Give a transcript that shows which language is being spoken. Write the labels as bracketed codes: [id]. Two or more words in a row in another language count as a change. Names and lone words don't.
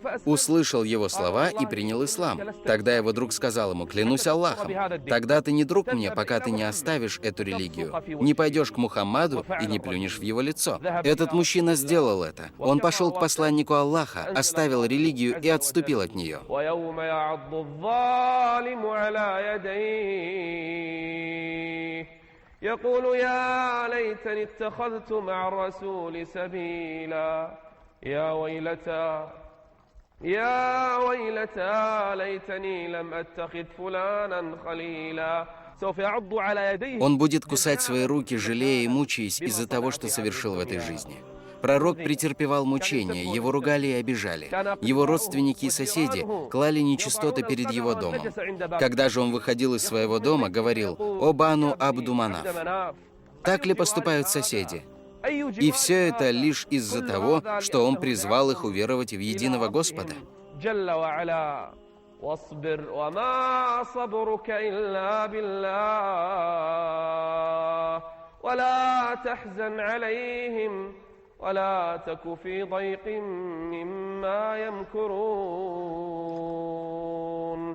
[ru] Услышал его слова и принял ислам. Тогда его друг сказал ему: «Клянусь Аллахом, тогда ты не друг мне, пока ты не оставишь эту религию, не пойдешь к Мухаммаду и не плюнешь в его лицо». Этот мужчина сделал это. Он пошел к посланнику Аллаха, оставил религию и отступил от нее. [ar] يقول يا ليتني اتخذت مع الرسول سبيلا يا ويلتى ليتني لم أتخذ فلانا خليلا. [ru] Он будет кусать свои руки, жалея и мучаясь из-за того, что совершил в этой жизни. Пророк претерпевал мучения, его ругали и обижали. Его родственники и соседи клали нечистоты перед его домом. Когда же он выходил из своего дома, говорил: «О Бану Абду Манаф». Так ли поступают соседи? И все это лишь из-за того, что он призвал их уверовать в единого Господа. [ar] ولا تك في ضيق مما يمكرون.